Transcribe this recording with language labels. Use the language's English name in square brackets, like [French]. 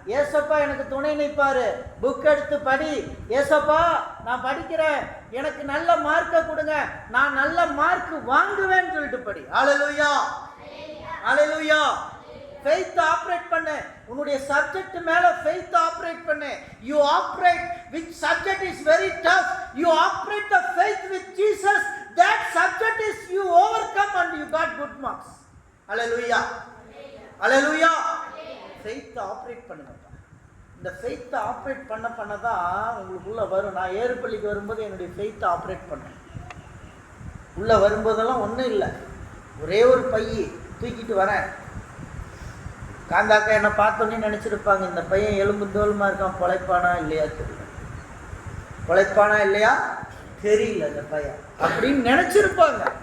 [Tamil] ஏசப்பா எனக்கு துணை நிற்பாரு, புக் எடுத்து படி, ஏசப்பா நான் படிக்கிறேன், எனக்கு நல்ல மார்க்கை கொடுங்க, நான் நல்ல மார்க் வாங்குவேன்னு சொல்லிட்டு படி. அல்லேலூயா, அல்லேலூயா. ஃபெய்த் ஆப்ரேட் பண்ணு. உன்னுடைய சப்ஜெக்ட் மேல ஃபெய்த் ஆப்ரேட் பண்ணு. [English] You operate which subject is very tough, you operate the faith with Jesus, that subject is you overcome and you got good marks. [Tamil] Hallelujah, hallelujah. Faith operate பண்ணுங்க. இந்த faith operate பண்ண தான் உங்களுக்குள்ள வரும். நான் ஏறுபள்ளிக்கு வரும்போது என்னுடைய ஃபெய்த் ஆப்ரேட் பண்ணேன். உள்ள வரும்போதெல்லாம் ஒன்றும் இல்லை, ஒரே ஒரு பையை தூக்கிட்டு வரேன். காந்தாக்கா என்னை பார்த்தோன்னே நினச்சிருப்பாங்க, இந்த பையன் எலும்பு தோலுமா இருக்கான், பொழைப்பானா இல்லையா தெரியல, பொழைப்பானா இல்லையா தெரியல இந்த பையன் அப்படின்னு நினச்சிருப்பாங்க.